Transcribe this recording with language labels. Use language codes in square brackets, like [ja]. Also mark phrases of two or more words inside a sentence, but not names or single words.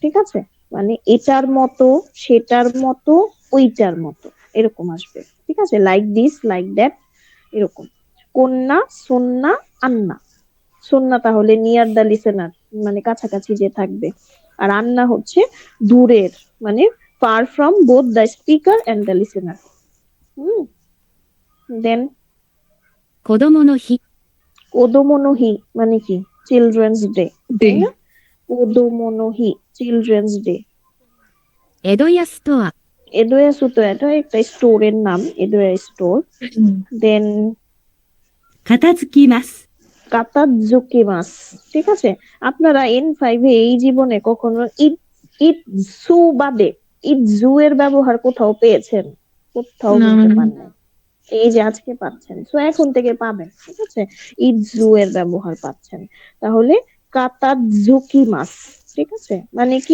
[bn] ঠিক আছে, মানে এটার মতো, সেটার মতো, ওইটার মতো, এরকম আসবে। ঠিক আছে, [en] like this, like that, [bn] এরকম। [ja] こんな、そんな、あんな. [bn] সন্না তাহলে [en] near the listener, [bn] মানে কাছাকাছি যে থাকবে। আর আন্না হচ্ছে দূরের, মানে [en] far from both the speaker and the listener. [bn] হুম। দেন [ja] 子供の日、 [bn] কোদোমোনোহি মানে কি? [en] children's day, [bn] দে তাই না? কোদোমোনোহি, [en] children's day. [ja] 江戸屋ストア、 [bn] এডোয়া সুতো, এটা একটা স্টোরের নাম, এডোয়া স্টোর। দেন [ja] 片付きます。片付きます. [bn] ঠিক আছে, আপনারা N5 এ এই জীবনে কখনো ইট ইট জু বাদে ইট জু এর ব্যবহার কোথাও পেয়েছেন? কোথাও না কিন্তু পান নাই। এই যে আজকে পাচ্ছেন, তো এখন থেকে পাবেন। ঠিক আছে, ইট জু এর ব্যবহার পাচ্ছেন। তাহলে [ja] 片付きます, [bn] ঠিক আছে, মানে কি?